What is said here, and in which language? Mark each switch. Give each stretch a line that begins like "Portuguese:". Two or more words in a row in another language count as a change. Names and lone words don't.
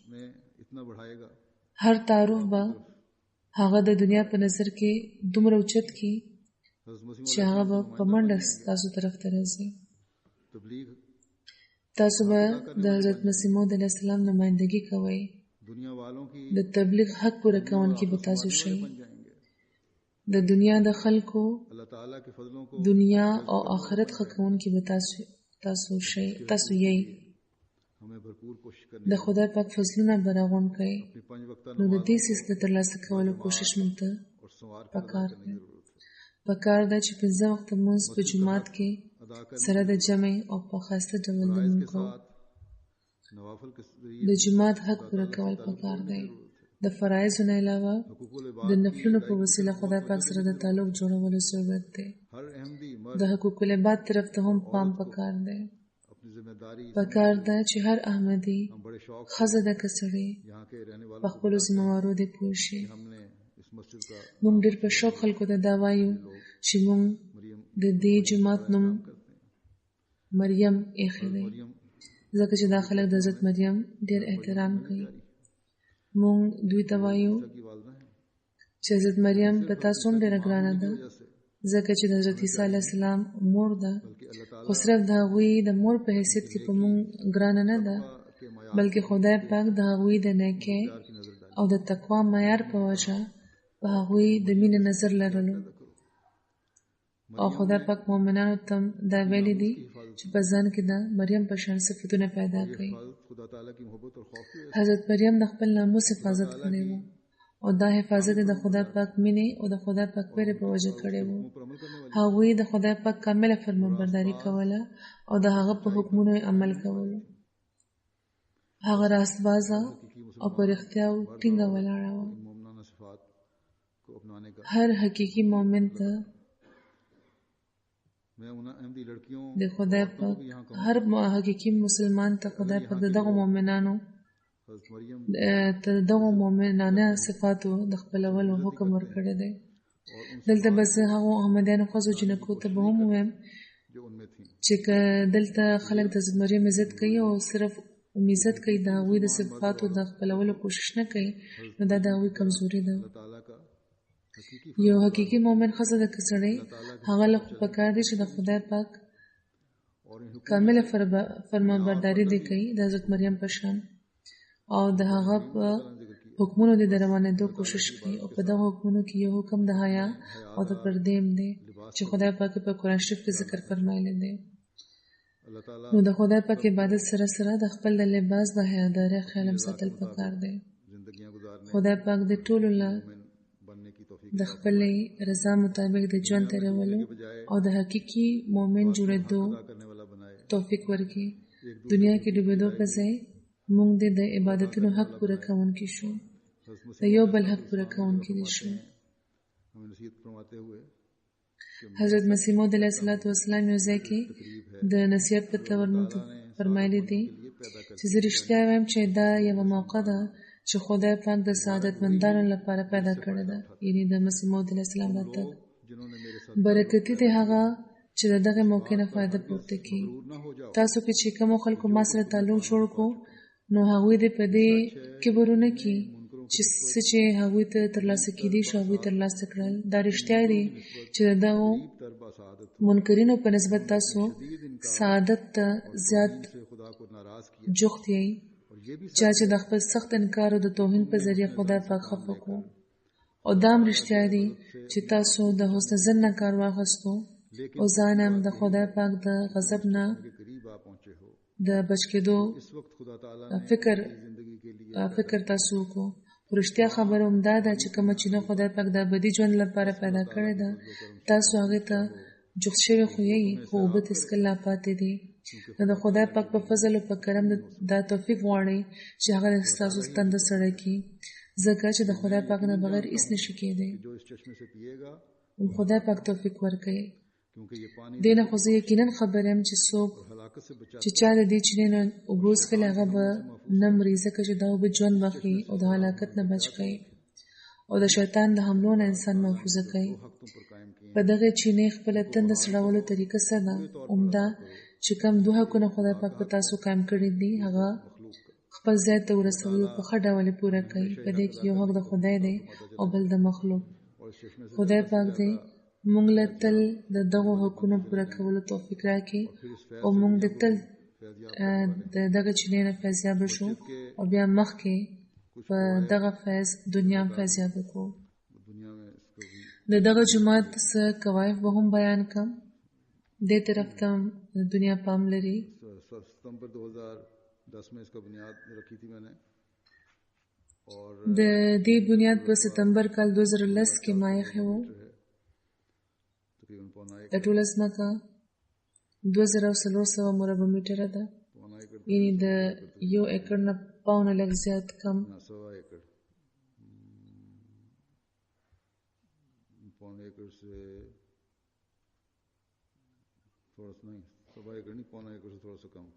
Pashto: هر تعارف به هغه د دنیا په نظر کې دومره اوچت کی چې هغه به په منډه تاسو طرف ته راځي تاسو به د حضرت مسیح موعود علیه السلام نمایندګي کوئ
Urdu: دنیا والوں کی
Pashto: د تبلیغ حق پوره کوونکي به تاسو شئ.
Urdu: بن جائیں گے.
Pashto: د دنیا د خلکو
Urdu: اللہ تعالیٰ کے فضلوں کو
Pashto: دنیا او آخرت ښه کوونکي به تاسو شئ. تاسو یې
Urdu: ہمیں بھرپور کوشش کرنی
Pashto: د خدای پاک فضلونه براغون کړئ.
Urdu: اپنی 5 وقت
Pashto: نو د
Urdu: नमाज
Pashto: دې سیس د ترلاسه کولو کوشش مونږ ته
Urdu: اور سوار
Pashto: پکار
Urdu: करने
Pashto: دی.
Urdu: کی ضرورت ہے.
Pashto: پکار ده چې 5 وخت مونږ په جمعات کې
Urdu: ادا کرنے
Pashto: سره د जمع او په خاصه ډول د
Urdu: فرائض کے
Pashto: مونږ
Urdu: ساتھ نوافل کے
Pashto: د
Urdu: जरिए
Pashto: جمعات حق پوره کول پکار دی. د فرایضو نه علاوه
Urdu: हुकूकुल
Pashto: د
Urdu: इबाद
Pashto: نفلونو په وسیله خدای پاک سره د تعلق جوړولو ضرورت دی.
Urdu: ہر احمدی
Pashto: د
Urdu: मर्द
Pashto: حقوق العباد طرف ته هم پام پکار دی.
Urdu: اپنی ذمہ داری
Pashto: پکار ده چې هر احمدي
Urdu: ہم بڑے شوق
Pashto: ښځه د کسړې
Urdu: یہاں کے رہنے
Pashto: په
Urdu: والوں کو
Pashto: خپلو ذمهوارو دې پوه شي.
Urdu: ہم نے اس مسجد کا
Pashto: مونږ ډېر په شوق خلکو ته دا وایو چې مونږ मरियम د دې جومات نوم
Urdu: کرتے ہیں.
Pashto: مریم ایښی دی मरियम ځکه چې دا خلک د حضرت مریم ډېر احترام کوي. مونږ دوی ته وایو
Urdu: کی والدہ ہے.
Pashto: چې حضرت مریم په تاسو هم ډېره ګرانه ده ځکه چې د حضرت عیسی علیه السلام مور ده.
Urdu: کہ اللہ تعالیٰ
Pashto: خو صرف د هغوی د مور په حیثیت کې په مونږ ګرانه نه ده
Urdu: کے معیار
Pashto: بلکې خدای پاک د هغوی د نیکۍ
Urdu: کی نظر ڈالی.
Pashto: او د تقوا معیار په وجه په هغوی د مینې نظر لرلو. او خدای پاک مؤمنانو ته دا ویلي دي چې په ځان کې د مریم په شان صفتونه پیدا کړي.
Urdu: خدا تعالیٰ کی محبت اور خوف کی وجہ
Pashto: حضرت مریم د خپل ناموس حفاظت کړی و او دا حفاظت د خدای پاک مینې او د خدای پاک ویرې په وجه کړی و.
Urdu: پر عمل کرنے والی
Pashto: هغوی د خدای پاک کامله فرمانبرداري کوله او د هغه په حکمونو یې عمل کولو. هغه راستبازه او په رښتیاو ټینګه ولاړه وه.
Urdu: ان مومنانہ صفات کو اپنانے کا
Pashto: هر حقیقي مؤمن ته
Urdu: میں ان احمدی لڑکیوں
Pashto: د خدای پاک هر حقیقي مسلمان ته خدای پاک د دغه مؤمنانو हज़रत मरियम ته دغه مؤمنانه صفاتو د خپلولو حکم ورکړی دی. دلته بس هغه احمدیانو ښځو جنکو ته به هم ووایم
Urdu: جو ان میں تھی
Pashto: چې که دلته خلک د حضرت مریم عزت کوي او صرف عزت کوي د هغوی د صفاتو د خپلولو کوشش نه کوي نو دا د هغوی کمزوري ده.
Urdu: اللہ تعالیٰ کا حقیقی
Pashto: یو حقیقي مؤمن ښځه د کسړی هغه له خو پکار دی چې د خدای پاک
Urdu: اور ان
Pashto: کامله فرمانبرداري دی کوي د حضرت مریم په شان او د هغه په حکمونو د روانېدو کوشش کوي. او په دغه حکمونو کې یو حکم د حیا او د پردې هم دی چې خدای پاک په قرآن شریف کې ذکر فرمایلی دی.
Urdu: اللہ تعالیٰ
Pashto: نو د خدای پاک عبادت سره سره د خپل د لباس د حیادارۍ خیال هم ساتل پکار دی.
Urdu: زندگیاں گزارنے
Pashto: خدای پاک د ټولو له
Urdu: بننے کی توفیق
Pashto: د خپلې رضا مطابق د ژوند تېرولو او د حقیقي مؤمن جوړېدو
Urdu: کرنے والا بنائے.
Pashto: توفیق ورکړي. دنیا کې ډوبېدو په ځای موږ د عبادتونو حق پوره کوونکي شو د یو بل حق پوره کوونکي دي شو.
Urdu: ہمیں نصیحت فرماتے ہوئے
Pashto: حضرت مسیح موعود علیه السلام یو ځای کې د نصیحت په تور موږ ته فرمایلی دي چې زه رښتیا وایم چې دا یوه موقع ده چې خدای پاک د سعادتمندانو لپاره پیدا کړې ده. یعنې د مسیح موعود علیه السلام راتګ
Urdu: جنہوں نے میرے ساتھ
Pashto: برکتي دی هغه چې د دغه موقع نه فایده پورته کړي.
Urdu: نہ ہو جاؤ
Pashto: تاسو کې چې کوم خلکو ما سره تعلق جوړ کو نو هغوی دې په دې کبر ونه کړي چې څه چې هغوی ته ترلاسه کېدی شو هغوی ترلاسه کړل. دا رښتیا دی چې د دغو
Urdu: تربہ سعادت
Pashto: منکرینو په نسبت تاسو سعادت ته زیات
Urdu: سے خدا کو ناراض کیا.
Pashto: جوخت یې
Urdu: اور یہ بھی
Pashto: چا چې د خپل سخت انکار او د توهین په ذریعه خدای پاک خفه کو. او دا هم رښتیا دی چې تاسو د حسن ظن نه کار واخیستو او ځان هم د خدای پاک د غضب نه
Urdu: کے قریب آ پہنچے ہو.
Pashto: د بچ کېدو
Urdu: اس وقت خدا تعالیٰ زندگی کے لیے
Pashto: فکر تاسو کو. رښتیا خبره هم دا ده چې کومه چې نه خدای پاک د ابدي ژوند لپاره پیدا کړې ده تاسو هغې ته جوخت شوي خو یې خو اوبه هېڅکله لا پاتې دي. نو د خدای پاک په فضل او په کرم دا توفیق غواړئ چې هغه ستاسو تنده سړی کړي ځکه چې د خدای پاک نه بغیر هېڅ نشي کېدی.
Urdu: جو اس چشمے سے پیے گا
Pashto: خدای پاک توفیق ورکوي.
Urdu: کیونکہ یہ پانی
Pashto: دې نه خو زه یقینا خبر یم چې څوک
Urdu: ہلاکت سے بچا
Pashto: چې چا د دې چینې نه اوبه وڅښلې هغه به نه مري ځکه چې دا اوبه ژوند بخښي او د هلاکت نه بچ کوي او د شیطان د حملو نه انسان محفوظه کوي.
Urdu: حق تم پر قائم کیے.
Pashto: په دغه چینې خپله تنده سړولو طریقه څه ده؟ عمده چې کوم دوه حقونه خدای پاک په تاسو قایم کړي دي هغه خپل ځای ته ورسوي او په ښه ډول یې پوره کوي. په دې کې یو حق د خدای دی او بل د مخلوق.
Urdu: اور اس چشمے سے
Pashto: خدای پاک دی موږ له تل د دغو حقونو پوره کولو توفیق راکړي او موږ د تل د دغه چینې نه فیضیابه شو او بیا مخکې په دغه فیض دنیا هم فیضیاب کو. د دغه جماعت څه کوایف به هم بیان کم. دې طرف ته دنیا پام لري.
Urdu: ستمبر 2010 میں اس کا بنیاد رکھی تھی میں نے اور
Pashto: د دې بنیاد په ستمبر کال 2010 کې ما یې خو د ټول ځمکه 2400 مربع میټره ده، یعنی د 1 ایکړ نه پاونه لږ زیات کم.
Urdu: 1.25 ایکڑ پونے ایکڑ سے تھوڑا سا نہیں 1.25 ایکڑ نہیں، پونا ایکڑ سے تھوڑا سا کم.